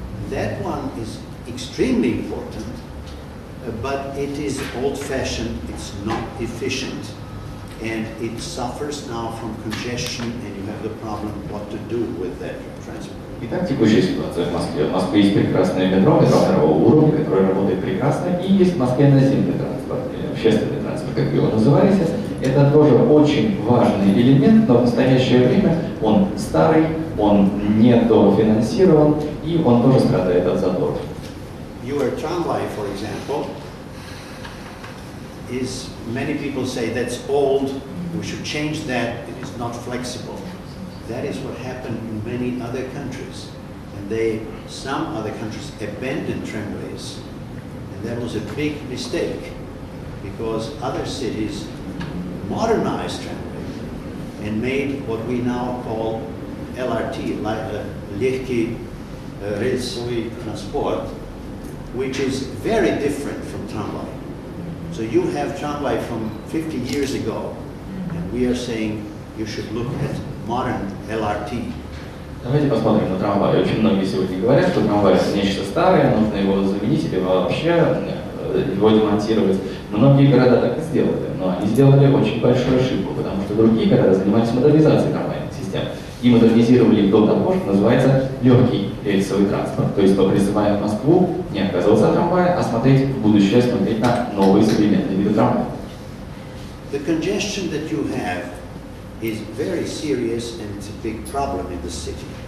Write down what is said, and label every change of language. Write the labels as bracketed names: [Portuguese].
[English] That one is extremely important, but it is old-fashioned, it's not efficient, and it suffers now from congestion, and you have the problem what to do with that transport. [Russian] Итак, текущая ситуация в Москве. В Москве есть прекрасное метро второго уровня, которое работает прекрасно, и есть в Москве наземный транспорт, или общественный транспорт, как вы его называете. Это тоже очень важный элемент, но в настоящее время он старый, он недофинансирован, и он тоже страдает от заторов. [English] Your tramway, for example, is, many people say that's old, we should change that, it is not flexible. That is what happened in many other countries. And some other countries abandoned tramways, and that was a big mistake, because other cities modernized tramway and made what we now call LRT, [Russian] легкий рельсовый [English] transport, which is very different from tramway. So you have tramway from 50 years ago, and we are saying you should look at modern LRT. [Russian] Давайте посмотрим на трамвай. Очень многие сегодня говорят, что трамвай это нечто старое, нужно его заменить или вообще его демонтировать. Многие города так и сделали, но они сделали очень большую ошибку, потому что другие города занимались модернизацией трамвайных систем и модернизировали их до того, что называется легкий рельсовый транспорт. То есть, призывая Москву не отказываться от трамвая, а смотреть в будущее, смотреть на новые современные виды трамвая. [English] The congestion that you have is very serious and it's a big problem in the city.